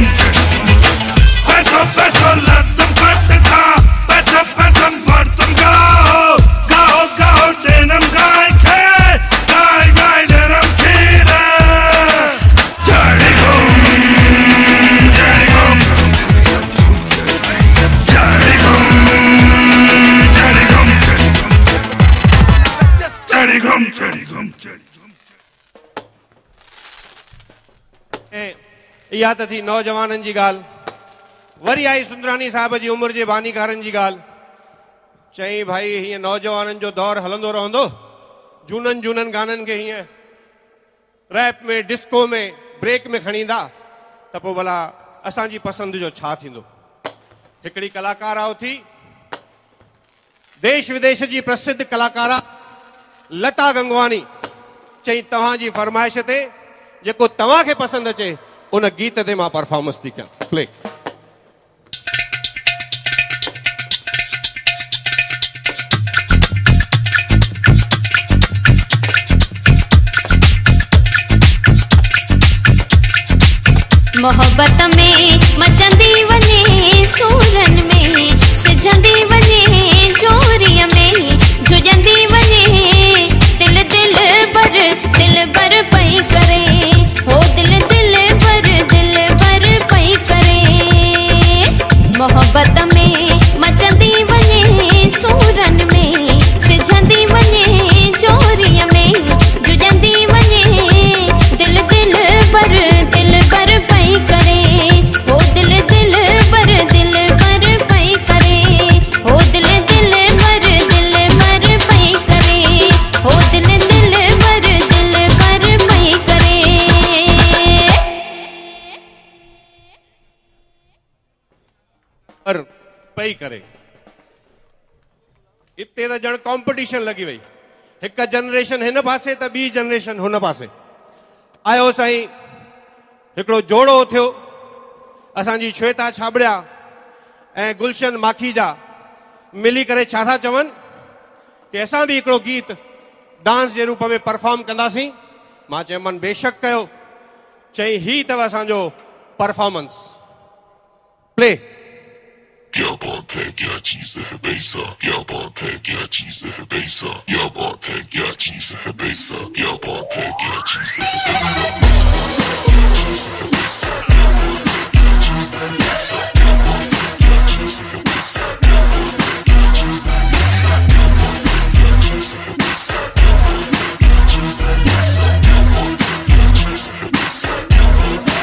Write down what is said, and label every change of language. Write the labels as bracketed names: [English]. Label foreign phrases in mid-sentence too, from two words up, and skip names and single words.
[Sindhi] पैसों पैसों लतम पटता पैसों पैसों पर तुम गाओ गाओ गाओ देनम गाय के गाय गाय देनम खीरे जड़ी घूम जड़ी घूम जड़ी घूम इहा त थी नौजवाननि जी ॻाल्हि। वरी आई सुंदरानी साहिब जी उमिरि जे बानीकारनि जी ॻाल्हि। चई भाई हीअं नौजवाननि जो दौर हलंदो रहंदो, झूननि झूननि गाननि खे हीअं रैप में डिस्को में ब्रेक में खणी ईंदा त पोइ भला असांजी पसंदि जो छा थींदो। हिकिड़ी कलाकारा उथी, देश विदेश जी प्रसिद्ध कलाकारा लता गंगवानी। चई तव्हांजी फरमाइश ते जेको तव्हांखे पसंदि अचे उन गीत ते मां परफॉर्मेंस थी कयां। प्ले। मोहब्बत में मचंदी वञे सूरन में, सिझंदी वञे चोरीअ में, झुजंदी वञे दिल दिल बर पई करे, हो दिल बर पई करे। मोहब्बत में मचंदी वञे सूरन में, सिझंदी वञे चोरीअ में, झुजंदी वञे दिल बर पई करे, हो दिल बर पई करे, हो दिल बर पई करे, हो दिल बर पई करे। पई करे इते त ॼण कॉम्पिटिशन लगी वई। हिक जनरेशन हिन पासे त ॿी जनरेशन हुन पासे। आयो साईं हिकिड़ो जोड़ो थियो, असांजी श्वेता छाबड़िया ऐं गुलशन माखीजा मिली करे छा था चवनि कि असां बि हिकिड़ो गीत डांस जे रूप में परफॉर्म कंदासीं। मां चयोमांनि बेशक कयो। चई ही अथव असांजो परफॉर्मेंस। प्ले। [Hindi] क्या बात है क्या चीज है बैसा, क्या बात है क्या चीज है बैसा, क्या बात है क्या चीज है बैसा, क्या बात है क्या चीज है बैसा, क्या चीज है बैसा, क्या बात है क्या चीज है बैसा, क्या बात है क्या चीज है बैसा, क्या बात है क्या चीज है बैसा, क्या बात है क्या चीज है बैसा, क्या बात है क्या चीज है बैसा, क्या बात है क्या चीज है बैसा, क्या बात है।